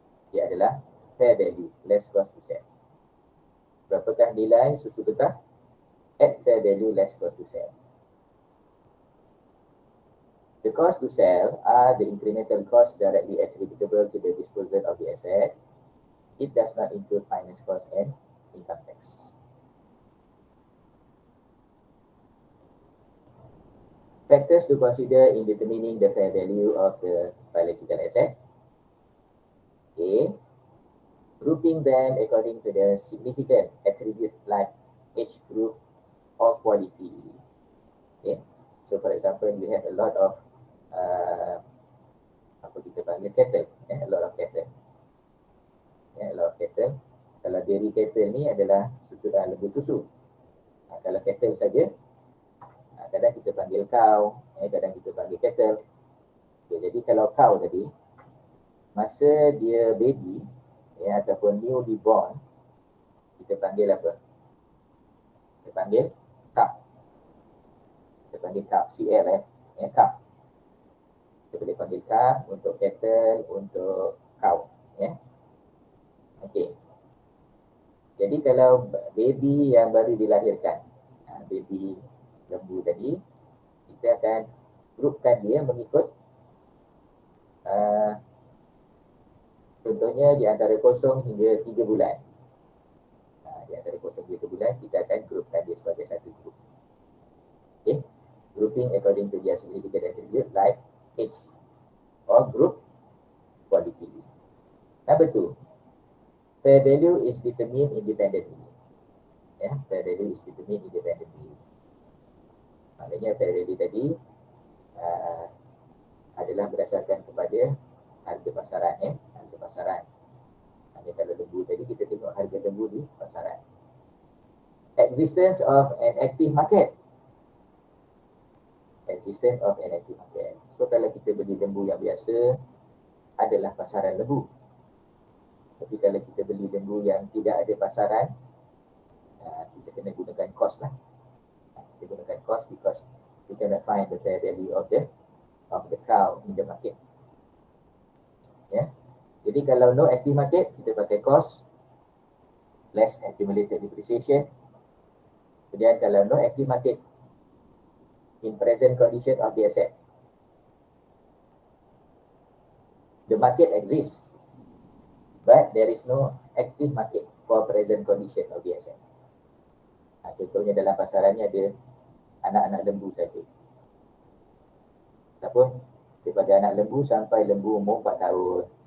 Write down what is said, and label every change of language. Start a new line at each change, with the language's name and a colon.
Malay: Dia adalah
English: fair value less cost to sell.
Malay: Berapakah nilai susu getah?
English: At fair value less cost to sell. The cost to sell are the incremental costs directly attributable to the disposal of the asset. It does not include finance cost and income tax. Factors to consider in determining the fair value of the biological asset. A. Grouping them according to the significant attribute like age group or quality. Okay. So for example, we have a lot of
Malay: apa kita panggil
English: cattle, a lot of cattle. A lot of cattle.
Malay: Kalau dairy cattle ni adalah lembu susu. Kalau cattle saja, kadang kita panggil cow, kadang kita panggil cattle. Okay, jadi kalau cow tadi, masa dia baby ataupun
English: newly born,
Malay: kita panggil apa? Kita panggil calf. Kita panggil calf, CLF, calf. Kita boleh panggil calf untuk cattle, untuk cow. Okey. Jadi kalau baby yang baru dilahirkan, baby lembu tadi, kita akan grupkan dia mengikut contohnya di antara 0 hingga 3 bulan. Di antara 0 hingga 3 bulan, kita akan grupkan dia sebagai satu grup. Okay.
English: Grouping according to their significant attribute like age or group quality. Number 2, fair value is determined independently. Fair value is determined independently.
Malay: Maknanya fair value tadi adalah berdasarkan kepada harga pasaran. Harga pasaran. Maknanya kalau lembu tadi kita tengok harga lembu di pasaran.
English: Existence of an active market. Existence of an active market.
Malay: So kalau kita beli lembu yang biasa, adalah pasaran lembu. Tapi kalau kita beli lembu yang tidak ada pasaran, kita kena gunakan cost lah. Kita gunakan
English: cost because we cannot find the fair value of the cow in the market. Ya.
Malay: Jadi kalau
English: no active market,
Malay: kita pakai
English: cost less accumulated depreciation.
Malay: Kemudian kalau
English: no active market, in present condition of the asset, the market exists, but there is no active market for present condition of the asset.
Malay: Contohnya dalam pasarannya ada anak-anak lembu saja. Ataupun daripada anak lembu sampai lembu umur 4 tahun.